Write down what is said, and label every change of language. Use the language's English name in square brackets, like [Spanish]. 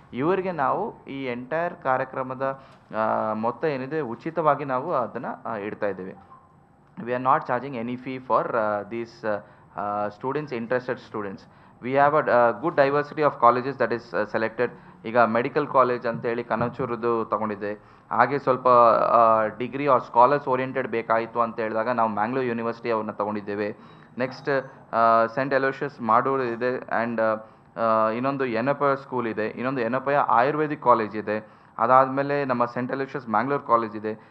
[Kannada] ಇವರಿಗೆ ನಾವು ಈ ಎಂಟೈರ್ ಕಾರ್ಯಕ್ರಮದ ಮೊತ್ತ ಏನಿದೆ ಉಚಿತವಾಗಿ ನಾವು ಅದನ್ನು ಇಡ್ತಾ ಇದ್ದೇವೆ. [English] We are not charging any fee for these students, interested students. We have a good diversity of colleges that is selected. [Kannada] ಈಗ ಮೆಡಿಕಲ್ ಕಾಲೇಜ್ ಅಂತೇಳಿ ಕನಚೂರದ್ದು ತಗೊಂಡಿದ್ದೆ. ಹಾಗೆ ಸ್ವಲ್ಪ ಡಿಗ್ರಿ ಆರ್ ಸ್ಕಾಲರ್ಸ್ ಓರಿಯೆಂಟೆಡ್ ಬೇಕಾಯಿತು ಅಂತ ಹೇಳಿದಾಗ ನಾವು ಮ್ಯಾಂಗ್ಳೂರ್ ಯೂನಿವರ್ಸಿಟಿ ಅವ್ರನ್ನ ತಗೊಂಡಿದ್ದೇವೆ. ನೆಕ್ಸ್ಟ್ ಸೆಂಟ್ ಅಲೋಷಿಯಸ್ ಮಾಡೂರು ಇದೆ, ಆ್ಯಂಡ್ ಇನ್ನೊಂದು ಎನಪ ಸ್ಕೂಲ್ ಇದೆ, ಇನ್ನೊಂದು ಎನಪಯ ಆಯುರ್ವೇದಿಕ್ ಕಾಲೇಜ್ ಇದೆ, ಅದಾದಮೇಲೆ ನಮ್ಮ ಸೆಂಟ್ ಅಲೋಷಿಯಸ್ ಮ್ಯಾಂಗ್ಳೂರ್ ಕಾಲೇಜ್ ಇದೆ.